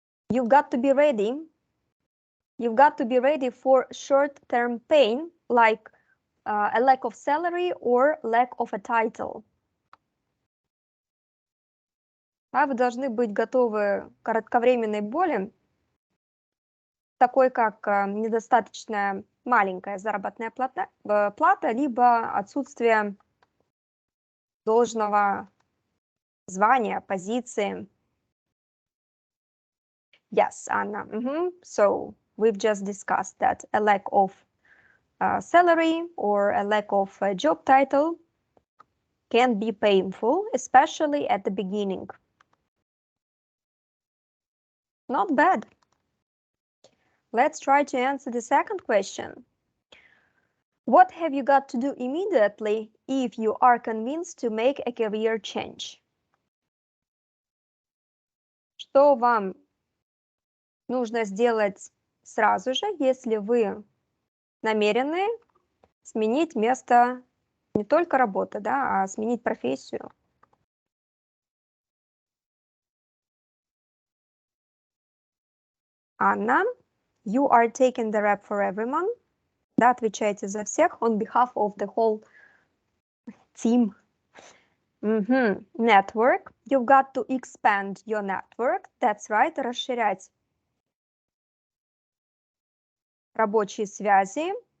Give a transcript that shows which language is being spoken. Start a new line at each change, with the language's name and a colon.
English: You've got to be ready. You've got to be ready for short-term pain, like a lack of salary or lack of a title.
Russian: А вы должны быть готовы к кратковременной боли, такой как недостаточная маленькая заработная плата, либо отсутствие должного звания, позиции.
English: Yes, Anna. So we've just discussed that a lack of salary or a lack of a job title can be painful, especially at the beginning. Not bad. Let's try to answer the second question. What have you got to do immediately if you are convinced to make a career change?
Russian: Что вам нужно сделать сразу же, если вы намерены сменить место не только работы, да, а сменить профессию?
English: Анна, you are taking the rep for everyone.
Russian: Да, отвечаете за всех
English: on behalf of the whole team. Network. You've got to expand your network. That's right.
Russian: Расширять рабочие связи.